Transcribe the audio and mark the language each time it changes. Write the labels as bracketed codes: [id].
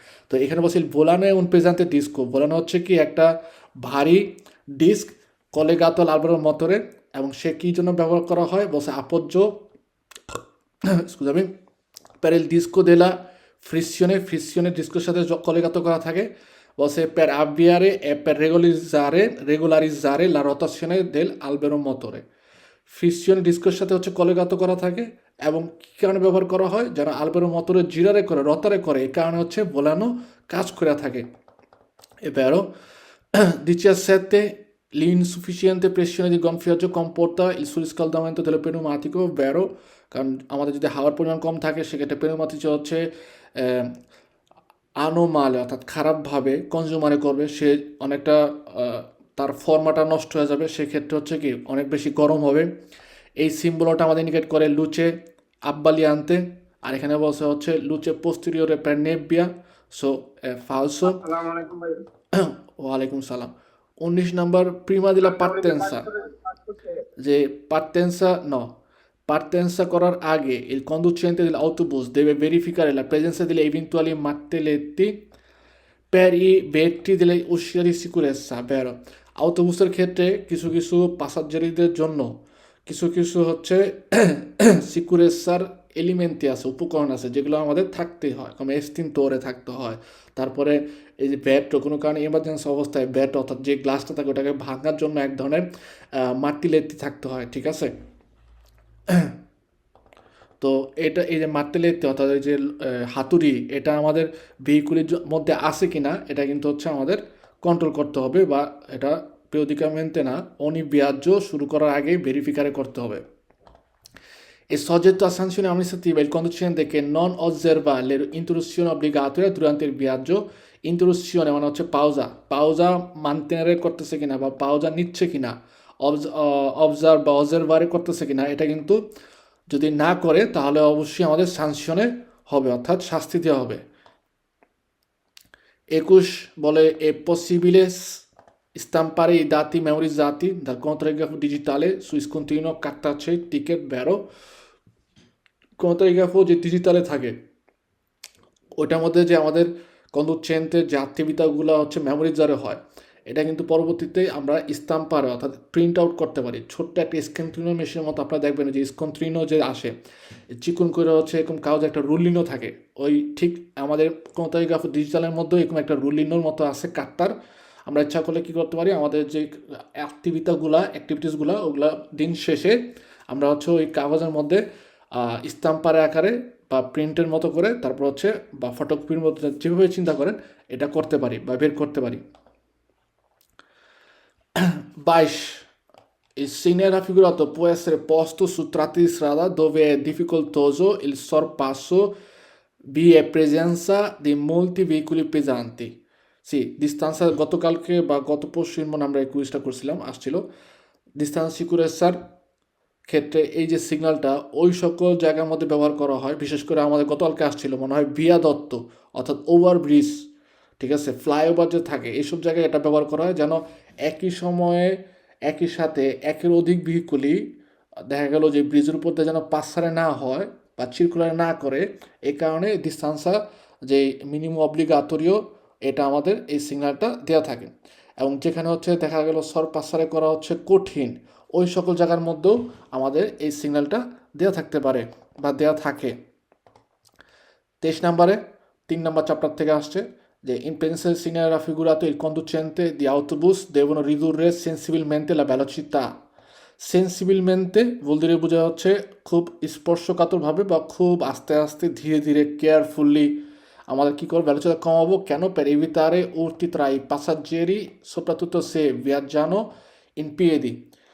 [bn] তো এখানে বলছি ভোলানো এবং পেজান্তে ডিস্কো। ভোলানো হচ্ছে কি একটা ভারী ডিস্ক কলেগাতো আলবেরো মোটরে, এবং সে কী জন্য ব্যবহার করা হয় বলছে আপজ্য স্কুজামি [it] per il disco della frizione [bn] ডিস্কোর সাথে কলেগাত করা থাকে। [it] বলছে per avviare e per regolarizzare la rotazione del albero motore। [bn] Friction ডিস্কোর সাথে হচ্ছে কলেগাত করা থাকে এবং কী কারণে ব্যবহার করা হয় যেন আলবেরো মোটরে জিরারে করে রতারে করে, এই কারণে হচ্ছে ভোলানো কাজ করে থাকে। [it] È vero? 17 l'insufficiente pressione di gonfiaggio comporta il surriscaldamento del pneumatico, vero? [bn] কারণ আমাদের যদি হাওয়ার পরিমাণ কম থাকে সেক্ষেত্রে pneumatic হচ্ছে আনোমালে অর্থাৎ খারাপভাবে কনজিউমারে করবে, সে অনেকটা তার ফর্মাটা নষ্ট হয়ে যাবে, সেক্ষেত্রে হচ্ছে কি অনেক বেশি গরম হবে। এই সিম্বলটা আমাদের ইন্ডিকেট করে লুচে আব্বালিয়ান্তে, আর এখানে বলছে হচ্ছে লুচে পোস্টেরিয়রে per nebbia, সো ফালসো। আসসালামু আলাইকুম ভাই। ওয়ালাইকুম সালাম। [it] 19 নম্বর প্রিমা দিলা পার্তেন্সা, যে পার্তেন্সা partenza করার আগে il conducente dell'autobus deve verificare la presenza degli eventuali martelletti per i vetti delle uscite di sicurezza, vero? [bn] autobusের ক্ষেত্রে কিছু কিছু পাসাজ্জারিদের জন্য কিছু কিছু হচ্ছে সিকুরেসার এলিমেন্টই আছে, উপকরণ আছে যেগুলো আমাদের থাকতেই হয়, যেমন এক্সটিংটরে থাকতে হয়। তারপরে এই যে ব্যাট, কোনো কারণে ইমার্জেন্সি অবস্থায় ব্যাট অর্থাৎ যে গ্লাসটা থাকে ওটাকে ভাঙার জন্য এক ধরনের মার্টিলেতি থাকতে হয়, ঠিক আছে? তো এটা এই যে মার্তেলেতে অর্থাৎ এই যে হাতুড়ি, এটা আমাদের ভেহিকুলের মধ্যে আছে কি না এটা কিন্তু হচ্ছে আমাদের কন্ট্রোল করতে হবে, বা এটা periodicamente না ogni viaggio শুরু করার আগে ভেরিফিকারে করতে হবে। [it] È soggetto a sanzione amministrativa il conducente che non osserva le interruzioni obbligatorie durante il viaggio। [bn] interruzione মানে হচ্ছে পাউজা মানতেনে করতেছে কিনা বা পাউজা নিচ্ছে কিনা, অবজার্ভ বা অবজারভারে করতেছে কিনা, এটা কিন্তু যদি না করে তাহলে অবশ্যই আমাদের সাংশনে হবে, অর্থাৎ শাস্তি দেওয়া হবে। [it] 21 বলে è possibile stampare i dati memorizzati dal contrografo digitale su scontrino cartacei ticket, vero? [bn] কন্ট্রাগ্রাফো যে ডিজিটালে থাকে ওইটার মধ্যে যে আমাদের কন্ডুচেন্টের যে অ্যাক্টিভিটিগুলো হচ্ছে মেমোরিজারে হয়, এটা কিন্তু পরবর্তীতে আমরা স্টাম্পারে অর্থাৎ প্রিন্ট আউট করতে পারি। ছোট্ট একটা স্ক্যান্ট্রিনো মেশিনের মতো আপনারা দেখবেন যে স্কন্ট্রিনো যে আসে চিকন করে হচ্ছে এরকম কাগজে একটা রুলিনও থাকে, ওই ঠিক আমাদের কন্ট্রাগ্রাফো ডিজিটালের মধ্যেও এরকম একটা রুলিনোর মতো আছে কাটটার। আমরা ইচ্ছা করলে কী করতে পারি, আমাদের যে অ্যাক্টিভিটিসগুলো ওগুলো দিন শেষে আমরা হচ্ছে ওই কাগজের মধ্যে স্টাম্পারে আকারে বা প্রিন্টের মতো করে তারপর হচ্ছে বা ফটোকপির মতো যেভাবে চিন্তা করেন এটা করতে পারি বা বের করতে পারি। [it] 22 il segnale raffigurato può essere posto su tratti di strada dove è difficoltoso il sorpasso, vi è presenza di molti veicoli pesanti। [bn] sì, distanza গতকালকে বা গত পরশু মনে আমরা এই কুইজটা করছিলাম, আসছিল ডিস্টেন্স সিকিউরেসার ক্ষেত্রে এই যে সিগন্যালটা ওই সকল জায়গার মধ্যে ব্যবহার করা হয়, বিশেষ করে আমাদের গতকালকে আসছিল মনে হয় ভিয়াদত্ত অর্থাৎ ওভারব্রিজ, ঠিক আছে, ফ্লাইওভার যে থাকে এইসব জায়গায় এটা ব্যবহার করা হয় যেন একই সময়ে একই সাথে একের অধিক ভেহিকুলই দেখা গেল যে ব্রিজের উপর দিয়ে যেন পাসারে না হয় বা সার্কুলার না করে, এই কারণে ডিস্টেন্সা যে মিনিমাম অব্লিগাটোরিও এটা আমাদের এই সিগন্যালটা দেওয়া থাকে। এবং যেখানে হচ্ছে দেখা গেল পাসারে করা হচ্ছে কঠিন, ওই সকল জায়গার মধ্যেও আমাদের এই সিগন্যালটা দেওয়া থাকতে পারে বা দেওয়া থাকে। [it] 23 [bn] নম্বরে 3 নম্বর চ্যাপ্টার থেকে আসছে যে [it] in presenza del segnale raffigurato il conducente di autobus devono ridurre sensibilmente la velocità। [bn] সেন্সিবিলমেন্টে বলতে বোঝা হচ্ছে খুব স্পর্শকাতরভাবে বা খুব আস্তে আস্তে ধীরে ধীরে কেয়ারফুলি আমাদের কী করবো velocità কমাবো কেন [it] per evitare urti tra i passeggeri soprattutto se viaggiano in piedi